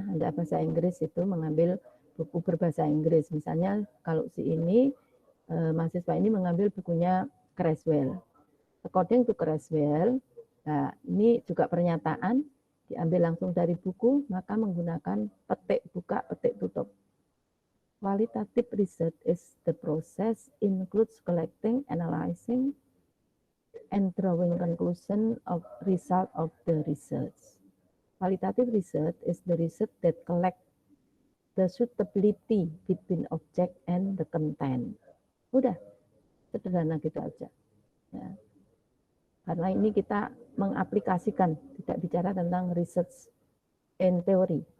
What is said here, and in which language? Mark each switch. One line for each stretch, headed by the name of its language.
Indonesian: Anda bahasa Inggris itu mengambil buku berbahasa Inggris. Misalnya kalau si ini mahasiswa ini mengambil bukunya Creswell.
English: According to Creswell,
Indonesian: Nah, ini juga pernyataan, diambil langsung dari buku, maka menggunakan petik buka, petik tutup.
English: Qualitative research is the process includes collecting, analyzing, and drawing conclusion of result of the research. Qualitative research is the research that collect the suitability between object and the content.
Indonesian: Udah, sederhana gitu aja. Ya. Karena ini kita mengaplikasikan, tidak bicara tentang
English: research and theory.